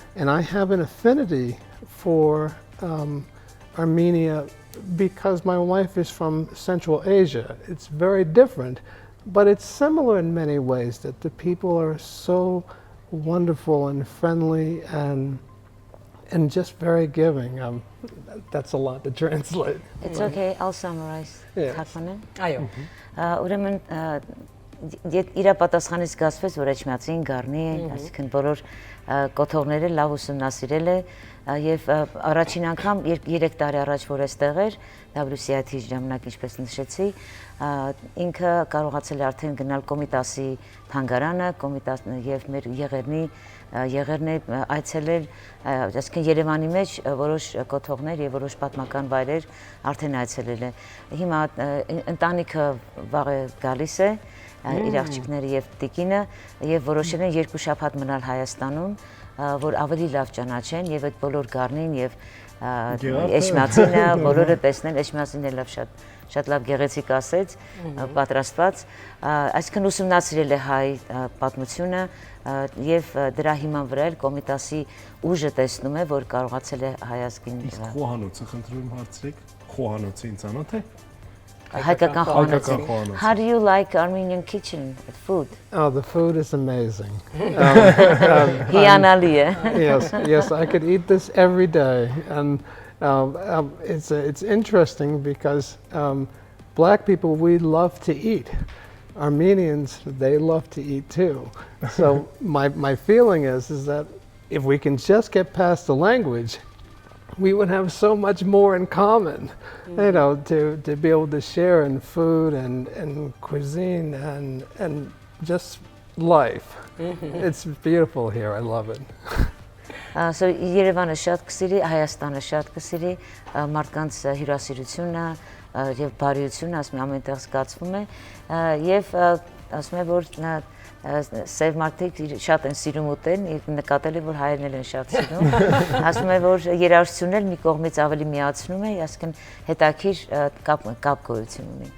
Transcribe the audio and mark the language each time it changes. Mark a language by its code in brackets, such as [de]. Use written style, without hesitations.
[en] And I have an affinity for Armenia because my wife is from Central Asia. It's very different, but it's similar in many ways, that the people are so wonderful and friendly and just very giving. That's a lot to translate. It's okay, I'll summarize. [hy] Այո։ Ուրեմն իր պատասխանից զգացվեց, որ Էջմիածին Գառնի, այսինքն բոլոր կոթողները լավ ուսումնասիրել է եւ առաջին անգամ 3 տարի առաջ որ այստեղ էր WCIT ժամանակ ինչպես նշեցի ինքը կարողացել է արդեն գնալ Կոմիտասի թանգարանը եւ մեր եղերն է այցելել այսինքն Երևանի մեջ որոշ կոթողներ եւ որոշ պատմական վայրեր արդեն այցելել է հիմա ընտանիքը վաղը գալիս է իր աղջիկները եւ տիկինը եւ որոշել են 2 շաբաթ մնալ Հայաստանում որ ավելի լավ ճանաչեն եւ այդ բոլոր գառնին եւ Էշմածինը բոլորը տեսնեն Էշմածինը լավ շատ լավ գեղեցիկ ասեց պատրաստված այսինքն ուսումնասիրել է հայ պատմությունը եւ դրա հիման վրա էլ Կոմիտասի ուժը տեսնում է որ կարողացել է հայազգին խոհանոցը խնդրում հարցրեք խոհանոցը ինձ անոթ է հայկական խոհանոցը [en] How do you like Armenian kitchen food? Oh, the food is amazing. [hy] Հիանալի է [en] Yes, I could eat this every day, and it's interesting because black people we love to eat. Armenians they love to eat too. So my feeling is that if we can just get past the language, we would have so much more in common, you know, to be able to share in food and cuisine and just life. It's beautiful here. I love it. [hy] So Երևանը շատ կսիրի, Հայաստանը շատ կսիրի, մարդկանց հյուրասիրությունը եւ բարիությունը ասում եմ ամենտեղ զգացվում է եւ ասում եմ որ սև մարդիկ շատ են սիրում ուտել, նկատել եմ որ հայերն են շատ սիրում, ասում եմ որ երաժշտությունն էլ մի կողմից ավելի միացնում է, այսինքն հետաքրիր կապ գոյություն ունի։